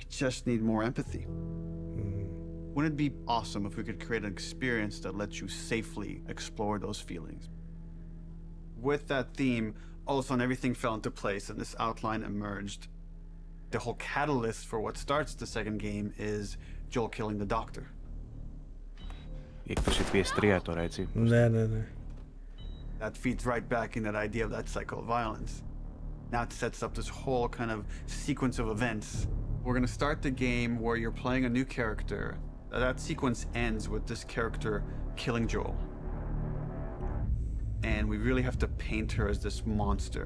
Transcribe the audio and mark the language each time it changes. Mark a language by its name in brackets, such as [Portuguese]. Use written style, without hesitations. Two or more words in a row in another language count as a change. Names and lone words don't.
[English] We just need more empathy. Wouldn't it be awesome if we could create an experience that lets you safely explore those feelings? With that theme, all of a sudden everything fell into place and this outline emerged. The whole catalyst for what starts the second game is Joel killing the doctor. [Greek] Η έκδοση PS3 τώρα, έτσι. Ναι. [English] That feeds right back in that idea of that cycle of violence. Now it sets up this whole kind of sequence of events. We're going to start the game where you're playing a new character. That sequence ends with this character killing Joel. And we really have to paint her as this monster.